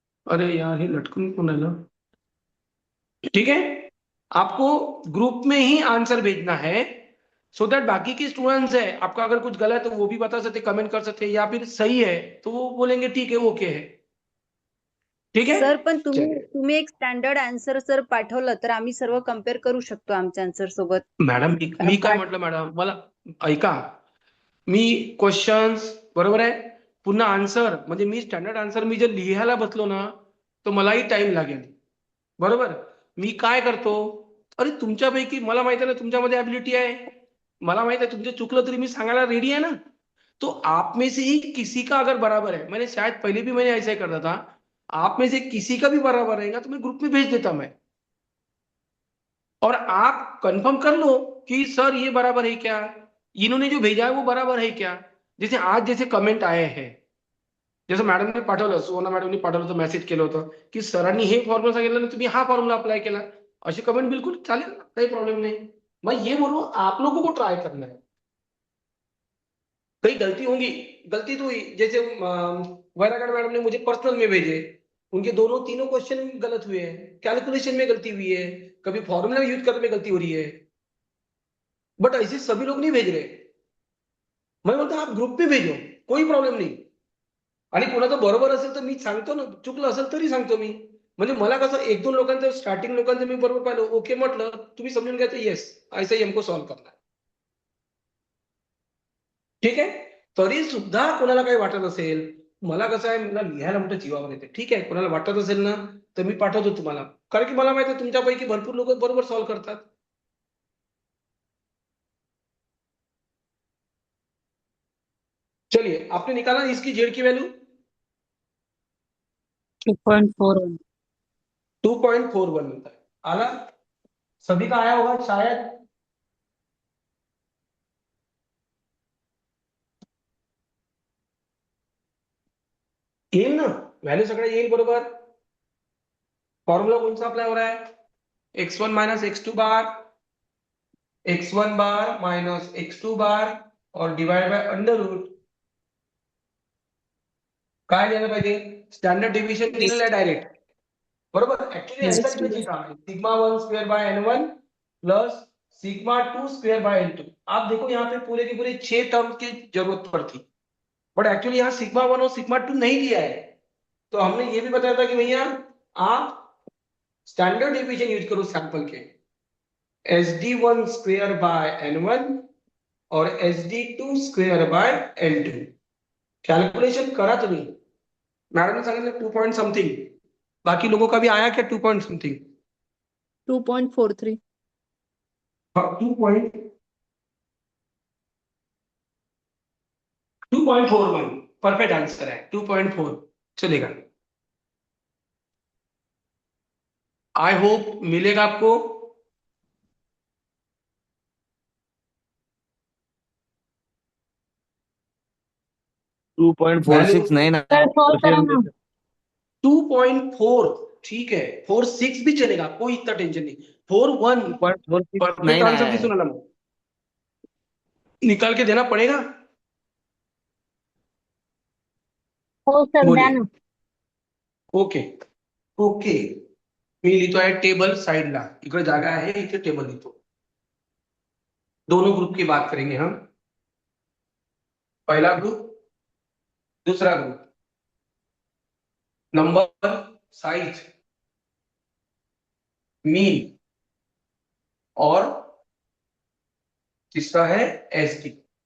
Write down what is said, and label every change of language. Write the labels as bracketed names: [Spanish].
[Hindi] अरे यार ये लटकन कौन है ना। ठीक है, आपको ग्रुप में ही आंसर भेजना है, सो दैट बाकी के स्टूडेंट्स है आपका अगर कुछ गलत है तो वो भी बता सकते, कमेंट कर सकते, या फिर सही है तो वो बोलेंगे ठीक है ओके है। ठीक है, [Marathi] सर पण तुम्ही [Hindi] चलिए। [Marathi] तुम्ही एक स्टँडर्ड आन्सर जर पाठवलं तर आम्ही सर्व कम्पेअर करू शकतो आमच्या आन्सर सोबत. मॅडम मी काय म्हटलं मॅडम, मला ऐका, मी क्वेश्चन्स बरोबर आहे, पुन्हा आन्सर म्हणजे मी स्टँडर्ड आन्सर मी जर लिहायला बसलो ना तो मलाही टाइम लागेल, बरोबर? मी काय करतो, अरे तुमच्यापैकी मला माहिती आहे ना तुमच्यामध्ये ऍबिलिटी आहे, मला माहित आहे तुमचं चुकलं तरी मी सांगायला रेडी आहे ना। [Hindi] तो आप में से ही किसी का अगर बराबर है, मैंने शायद पहले भी मैंने ऐसा ही करता था, आप में से किसी का भी बराबर रहेगा तो मैं ग्रुप में भेज देता मैं, और आप कंफर्म कर लो कि सर ये बराबर है क्या, इन्होंने जो भेजा है वो बराबर है क्या। जैसे आज जैसे कमेंट आए हैं, [Marathi] जसं मॅडमने पाठवलं, सुवर्णा मॅडमने पाठवलं होतं, मेसेज केलं होतं की सरांनी हे फॉर्म्युला सांगितलं आणि तुम्ही हा फॉर्म्युला अप्लाई केला, अशी कमेंट बिल्कुल चालेल ना, काही प्रॉब्लम नहीं। [Hindi] मैं ये बोलूँ आप लोगों को ट्राई करना है, कहीं गलती होंगी, गलती तो हुई, जैसे वैरागढ़ मैडम ने मुझे पर्सनल में भेजे, उनके दोनों तीनों क्वेश्चन गलत हुए हैं, कैलकुलेशन में गलती हुई है, कभी फॉर्मूला यूज करने में गलती हो रही है, बट ऐसे सभी लोग नहीं भेज रहे। मैं बोलता आप ग्रुप में भेजो, कोई प्रॉब्लेम नहीं। [Marathi] आणि कोणाचं बरोबर असेल तर मी सांगतो ना, चुकलं असेल तरी सांगतो मी, म्हणजे मला कसं एक दोन लोकांचं स्टार्टिंग लोकांचं मी बरोबर पाहिलं, ओके म्हटलं, तुम्ही समजून घ्यायचं येस [Hindi] ऐसा ही हमको सॉल्व करना है। [Marathi] ठीक आहे, तरी सुद्धा कोणाला काही वाटत असेल, मला कसं आहे, मला लिहायला मोठं जीवावर येते, ठीक आहे, कोणाला वाटत असेल ना तर मी पाठवतो तुम्हाला, कारण की मला माहिती आहे तुमच्यापैकी भरपूर लोक बरोबर सॉल्व करतात। [Hindi] चलिए, आपने निकाला इसकी जेड की वैल्यू 2.41. 2.41 मिलता है, आला, सभी का आया होगा शायद। [Marathi] येईल ना, व्हॅल्यू सगळ्या येईल बरोबर। [Hindi] फॉर्मूला कौन सा अप्लाई हो रहा है, x1 माइनस x2 बार, x1 बार माइनस x2 बार और डिवाइड बाय अंडर रूट। [Marathi] काय लिहायला पाहिजे, स्टँडर्ड डिव्हिजन दिलेलं आहे डायरेक्ट, बरोबर? [English] Actually Yes. [Hindi] आन्सर इथं लिखा है, sigma 1 square by n1 plus sigma 2 square by n2। आप देखो यहाँ पे पूरे के पूरे 6 टर्म की जरूरत पड़ती, बट एक्चुअली यहाँ सिग्मा 1 और सिग्मा 2 नहीं दिया है। तो हमने ये भी बताया था कि भैया आप स्टैंडर्ड डिवीजन यूज करो सैंपल के, S D one square by n1 और S D to square by n2। [Marathi] Calculation करा तुम्ही. मॅडमने सांगितलं 2 पॉईंट समथिंग. [Hindi] बाकी लोगों का भी आया क्या 2 पॉइंट समथिंग? 2.43. 2.41 परफेक्ट आंसर है. 2.4 चलेगा. आई होप मिलेगा आपको. 2.46 नहीं ना [English] sir solve [Hindi] तो फिर [Marathi] करा ना. [Hindi] 2.4 ठीक है. 4.6 भी चलेगा, कोई इतना टेंशन नहीं. 4.1 2.46 [English] perfect [Hindi] नहीं ना [English] answer [Hindi] है. भी सुना ना. निकाल के देना पड़ेगा. [Marathi] हो सर द्या [Hindi] बोलिए. ना. [English] Okay okay. [Marathi] मी लिहितो आहे टेबल साइडला. इकडे जागा आहे, इथे टेबल लिहितो. [Hindi] दोनों ग्रुप की बात करेंगे हम. पहला ग्रुप, दूसरा ग्रुप. नंबर, साइज, मीन और तीसरा है एसटी.